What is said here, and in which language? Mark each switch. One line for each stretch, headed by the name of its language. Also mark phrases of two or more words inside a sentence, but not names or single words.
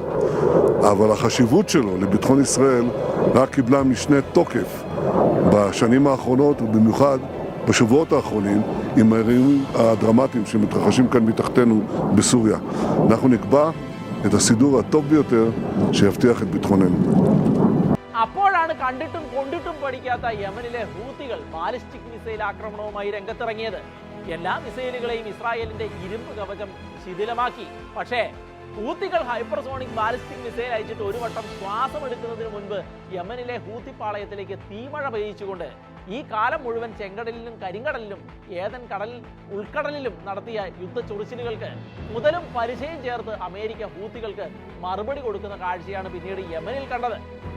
Hebrew: אבל החשיבות שלו לביטחון ישראל רק קיבלה משנה תוקף בשנים האחרונות ובמיוחד בשבועות האחרונים עם האירועים הדרמטיים שמתרחשים כאן מתחתנו בסוריה. אנחנו נקבע את הסידור הטוב ביותר שיבטיח את ביטחוננו.
Malayalam: അപ്പോഴാണ് കണ്ടിട്ടും കൊണ്ടിട്ടും പഠിക്കാത്ത യമനിലെ ഹൂത്തികൾ ബാലിസ്റ്റിക് മിസൈൽ ആക്രമണവുമായി രംഗത്തിറങ്ങിയത്. എല്ലാ മിസൈലുകളെയും ഇസ്രായേലിന്റെ ഇരുമ്പ് കവചം ശിഥിലമാക്കി. പക്ഷേ ഹൂത്തികൾ ഹൈപ്പർസോണിക് ബാലിസ്റ്റിക് മിസൈൽ അയച്ചിട്ട് ഒരു വട്ടം ശ്വാസം എടുക്കുന്നതിന് മുൻപ് യമനിലെ ഹൂത്തി പാളയത്തിലേക്ക് തീമഴ പെയ്യിച്ചുകൊണ്ട് ഈ കാലം മുഴുവൻ ചെങ്കടലിലും കരിങ്കടലിലും ഏതൻ ഉൾക്കടലിലും നടത്തിയ യുദ്ധ ചൊറിച്ചിലുകൾക്ക് മുതലും പരിചയം ചേർത്ത് അമേരിക്ക ഹൂത്തികൾക്ക് മറുപടി കൊടുക്കുന്ന കാഴ്ചയാണ് പിന്നീട് യമനിൽ കണ്ടത്.